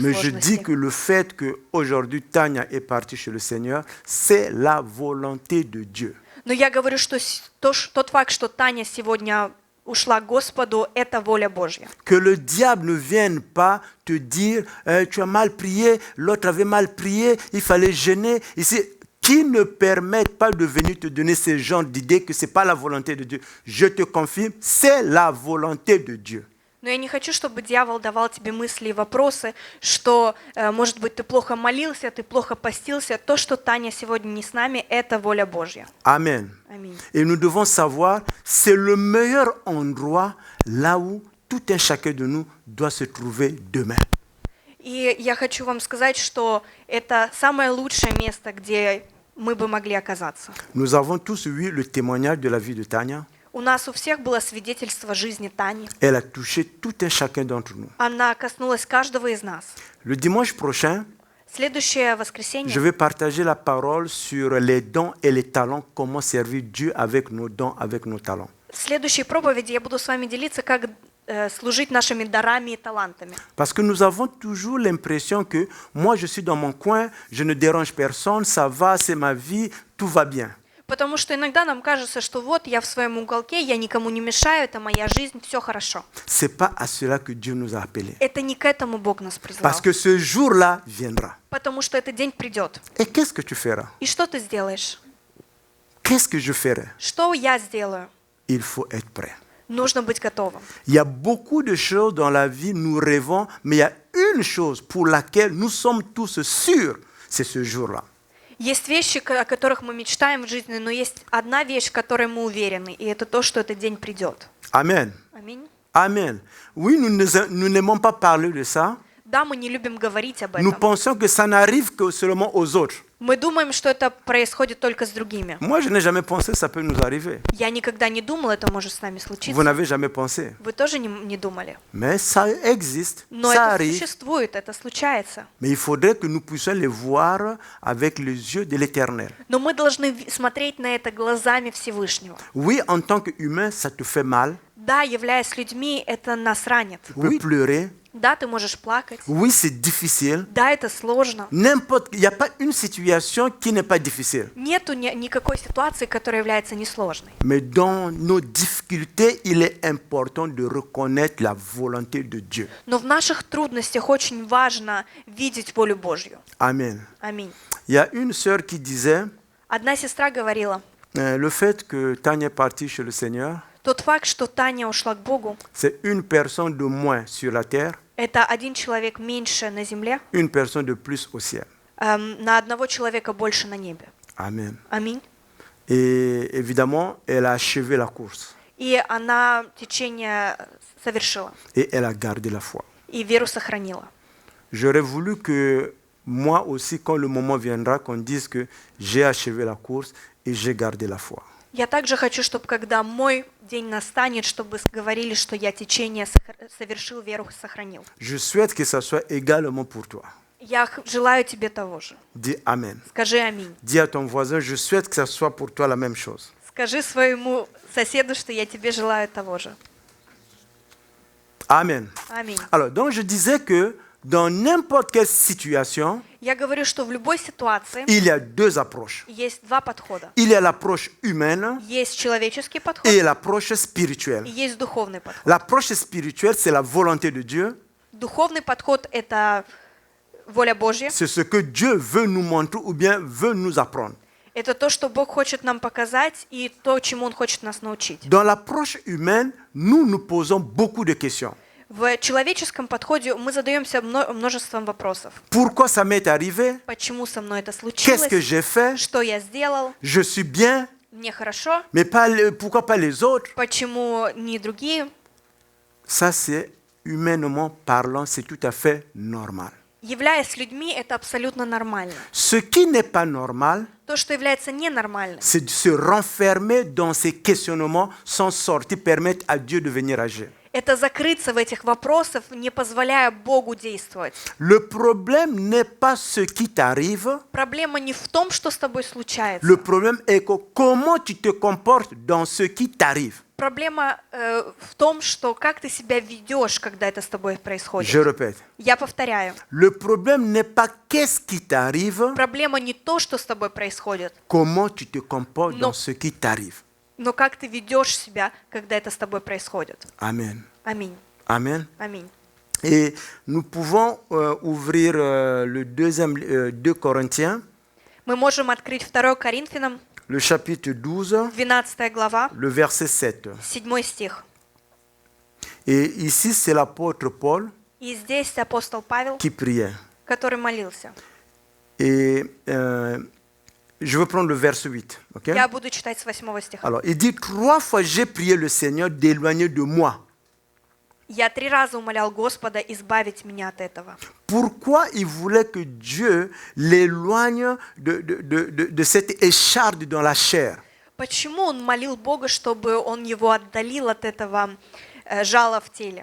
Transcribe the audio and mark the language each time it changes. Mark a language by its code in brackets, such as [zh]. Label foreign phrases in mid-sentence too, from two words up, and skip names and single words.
[fr] Mais je dis [ru] сложности. [fr] que le fait qu'aujourd'hui Tania est partie chez le Seigneur, c'est la volonté de Dieu. [ru] Но я говорю, что тот факт, что Таня сегодня ушла к Господу, это воля Божья. [fr] Que le diable ne vienne pas te dire tu as mal prié, l'autre avait mal prié, il fallait gêner. Ici, qui ne permettent pas de venir te donner ce genre d'idées que ce n'est pas la volonté de Dieu. Je te confirme, c'est la volonté de Dieu. [ru] Но я не хочу, чтобы дьявол давал тебе мысли и вопросы, что, может быть, ты плохо молился, ты плохо постился. То, что Таня сегодня не с нами, это воля Божья. [fr] Amen. [ru] Аминь. [fr] Et nous devons savoir, c'est le meilleur endroit là où tout un chacun de nous doit se trouver demain. [ru] И я хочу вам сказать, что это самое lучшее место, где мы бы могли оказаться. [fr] Nous avons tous eu le témoignage de la vie de Tania. [ru] У нас у всех было свидетельство жизни Тани. [fr] Elle a touché tout un chacun d'entre nous. [ru] Она коснулась каждого из нас. [fr] Le dimanche prochain, [ru] Следующее [fr] je [ru] воскресенье [fr] vais partager la parole sur les dons et les talents, comment servir Dieu avec nos dons, avec nos talents. [ru] В следующей проповеди я буду с вами делиться, как служить нашими дарами и талантами. [fr] Parce que nous avons toujours l'impression que moi, je suis dans mon coin, je ne dérange personne, ça va, c'est ma vie, tout va bien. [ru] Потому что иногда нам кажется, что вот я в своем уголке, я никому не мешаю, это моя жизнь, все хорошо. [fr] Ce n'est pas à cela que Dieu nous a appelés. [ru] Это не к этому Бог нас призвал. [fr] Parce que ce jour-là viendra. [ru] Потому что этот день придет. [fr] Et qu'est-ce que tu feras? [ru] И что ты сделаешь? [fr] Qu'est-ce que je ferai? [ru] Что я сделаю? [fr] Il faut être prêt. [ru] Нужно быть готовым. [fr] Il y a beaucoup de choses dans la vie, nous rêvons, mais il y a une chose pour laquelle nous sommes tous sûrs, c'est ce jour-là. [ru] Есть вещи, о которых мы мечтаем в жизни, но есть одна вещь, в которой мы уверены, и это то, что этот день придет. [fr] Amen. [ru] Аминь. [fr] Amen. Oui, nous n'aimons pas parler de ça. [ru] Да, мы не любим говорить об [fr] Nous [ru] этом. [fr] pensons que ça n'arrive que seulement aux autres. [ru] Мы думаем, что это происходит только с другими. [fr] Moi, je n'ai jamais pensé que ça peut nous arriver. [ru] Я никогда не думала, это может с нами [fr] Vous [ru] случиться. [fr] n'avez jamais pensé. [ru] Вы тоже не думали. [fr] Mais ça existe, [ru] Но [fr] ça [ru] это [fr] arrive. [ru] существует, это случается. [fr] Mais il faudrait que nous puissions les voir avec les yeux de l'Éternel. [ru] Но мы должны смотреть на это глазами Всевышнего. [fr] Oui, en tant qu'humain, ça te fait mal. [ru] Да, являясь людьми, это нас ранит. [fr] Tu peux pleurer. [ru] Да, ты можешь плакать. [fr] Oui, c'est difficile. [ru] Да, это сложно. [fr] Il n'y a pas une situation qui n'est pas difficile. [ru] Нету никакой ситуации, которая является несложной. [fr] Mais dans nos difficultés, il est important de reconnaître la volonté de Dieu. [ru] Но в наших трудностях очень важно видеть волю Божью. [fr] Amen. [ru] Аминь. [fr] Il y a une sœur qui disait, [ru] Одна сестра говорила, [fr] le fait que Tania est partie chez le Seigneur, [ru] тот факт, что Таня ушла к Богу, [fr] c'est une personne de moins sur la terre, [ru] это один человек меньше на земле, [fr] une personne de plus au ciel. [ru] на одного человека больше на небе. [fr] Amen. [ru] Аминь. [fr] Et évidemment, elle a achevé la course [ru] И она течение совершила, [fr] et elle a gardé la foi. [ru] и веру сохранила. [fr] J'aurais voulu que moi aussi, quand le moment viendra, qu'on dise que j'ai achevé la course et j'ai gardé la foi. [ru] Я также хочу, чтобы когда мой день настанет, чтобы говорили, что я течение совершил, веру сохранил. [fr] Je souhaite que ça soit également pour toi. [ru] Я желаю тебе того же. [fr] Dis Amen. [ru] Скажи аминь. [fr] Dis à ton voisin, je souhaite que ça soit pour toi la même chose. [ru] Скажи своему соседу, что я тебе желаю того же. [fr] Amen. [ru] Аминь. [fr] Alors, donc je disais que dans n'importe quelle situation, [ru] Я говорю, что в любой ситуации [fr] il y a deux approches. [ru] есть два подхода. [fr] Il y a l'approche humaine [ru] Есть человеческий подход [fr] et l'approche [ru] и [fr] spirituelle. [ru] есть духовный подход. [fr] L'approche spirituelle, c'est la volonté de Dieu. [ru] Духовный подход – это воля Божья. [fr] C'est ce que Dieu veut nous montrer ou bien veut nous apprendre. [ru] Это то, что Бог хочет нам показать и то, чему Он хочет нас научить. [fr] Dans l'approche humaine, nous nous posons beaucoup de questions. [ru] В человеческом подходе мы задаемся множеством вопросов. [fr] Pourquoi ça m'est arrivé? [ru] Почему со мной это [fr] Qu'est-ce que [ru] случилось? [fr] j'ai fait? [ru] Что я сделал? [fr] Je suis bien, [ru] Мне хорошо? [fr] mais pourquoi pas les autres? [ru] Почему не другие? [fr] Ça, c'est humainement parlant, c'est tout à fait normal. [ru] Являясь людьми, это абсолютно нормально. [fr] Ce qui n'est pas normal, [ru] То, что является ненормальным, [fr] c'est de se renfermer dans ces questionnements sans sortir, permettre à Dieu de venir agir. [ru] это закрыться в этих вопросах, не позволяя Богу действовать. [fr] Le problème n'est pas ce qui t'arrive, [ru] Проблема не в том, что с тобой случается. [fr] le problème est que comment tu te comportes dans ce qui t'arrive. [ru] Проблема в том, что как ты себя ведешь, когда это с тобой происходит. [fr] Je répète, [ru] Я повторяю. [fr] le problème n'est pas qu'est-ce qui t'arrive, [ru] Проблема не то, что с тобой происходит, [fr] comment tu te comportes Non. dans ce qui t'arrive. [ru] но как ты ведешь себя, когда это с тобой происходит. [fr] Amen. [ru] Аминь. [fr] Amen. [ru] Аминь. [fr] Et nous pouvons ouvrir le 2 Corinthiens, [ru] Мы можем открыть 2 Коринфянам, [fr] le chapitre 12, [ru] 12 глава, [fr] le verset 7. [ru] 7 стих. [fr] Et ici, c'est l'apôtre Paul [ru] И здесь апостол Павел, [fr] qui priait. [ru] который молился. [fr] Et je veux prendre le verset 8. ok? [ru] Я буду читать с 8 стиха. [fr] Alors, il dit, 3 fois j'ai prié le Seigneur d'éloigner de moi. [ru] Я 3 раза умолял Господа избавить меня от этого. [fr] Pourquoi il voulait que Dieu l'éloigne de cette écharde dans la chair? [ru] Почему он молил Бога, чтобы он его отдалил от этого жала в теле?